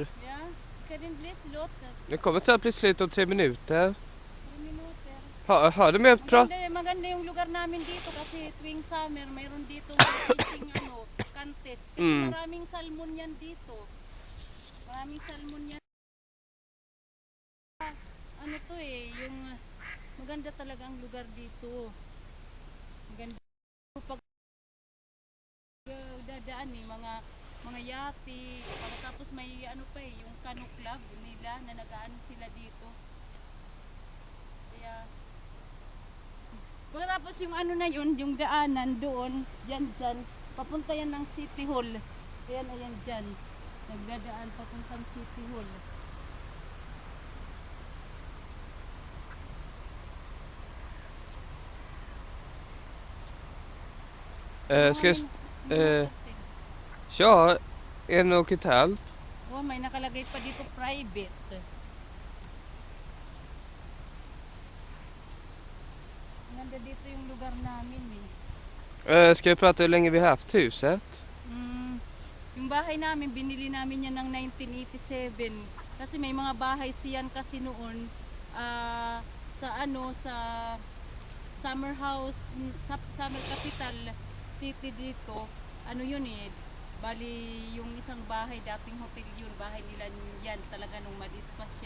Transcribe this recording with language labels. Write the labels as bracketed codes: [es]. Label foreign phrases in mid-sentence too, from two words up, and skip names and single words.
[sv] Ja, ska den bli slått? det kommer att bli slut om 3 minuter. 3 minuter. Har du med att prata? [tl] Maganda yung lugar namin dito kasi tuwing summer mayroon dito [en] fishing contest. [tl] Kasi maraming salmon yan dito. Maraming salmon yan. Yung maganda talaga ang lugar dito. Maganda. dinadaan eh, mga yate, tapos may ano pa eh, yung canoe club nila na nag-aano sila dito. Kaya pagkatapos yung ano na yun, yung daanan doon, dyan, papunta yan ng City Hall. Ayan dyan. Nagdadaan papuntang City Hall. [sv] Ska jag köra 1,5? [tl] Oh, may nakalagay pa dito private. Ganda dito yung lugar namin eh. [sv] Ska jag prata hur länge vi haft huset? [tl] Yung bahay namin, binili namin yan ng 1987. Kasi may mga bahay siyan kasi noon sa Summer House, sa Summer Capital City dito. Ano yun eh, bali yung isang bahay, dating hotel yun, bahay nila yan talaga nung maliit pa siya.